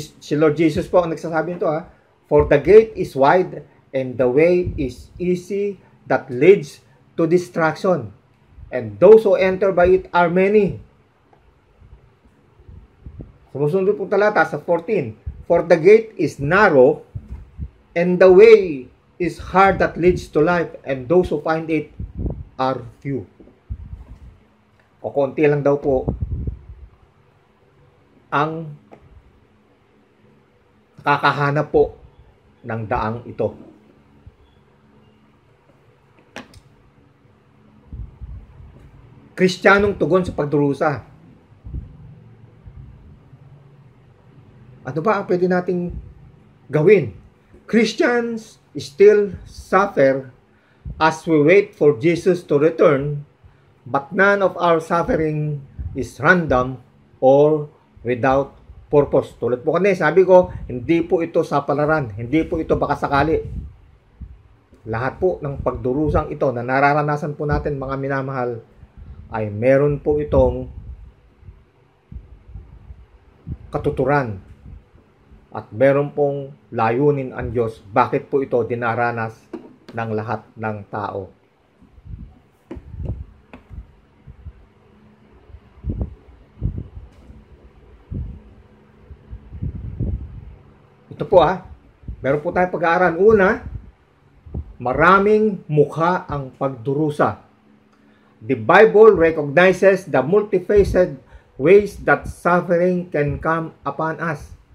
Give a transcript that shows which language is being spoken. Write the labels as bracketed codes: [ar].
[tl] Si Lord Jesus po ang nagsasabi nito, [en] for the gate is wide and the way is easy that leads to destruction, and those who enter by it are many. [tl] Sumusunod po talata sa 14, [en] for the gate is narrow and the way is hard that leads to life, and those who find it are few. [tl] O konti lang daw po ang kakahanap po ng daang ito. Kristiyanong tugon sa pagdurusa. Ano ba ang pwede nating gawin? [en] Christians still suffer as we wait for Jesus to return, but none of our suffering is random or without purpose. [tl] Tulad po kanina, sabi ko, hindi po ito sapalaran, hindi po ito baka sakali. Lahat po ng pagdurusang ito na nararanasan po natin, mga minamahal, ay meron po itong katuturan at meron pong layunin ang Diyos. Bakit po ito dinaranas ng lahat ng tao? Ito po meron po tayong pag-aaral. Una, maraming mukha ang pagdurusa. [en] The Bible recognizes the multifaceted ways that suffering can come upon us.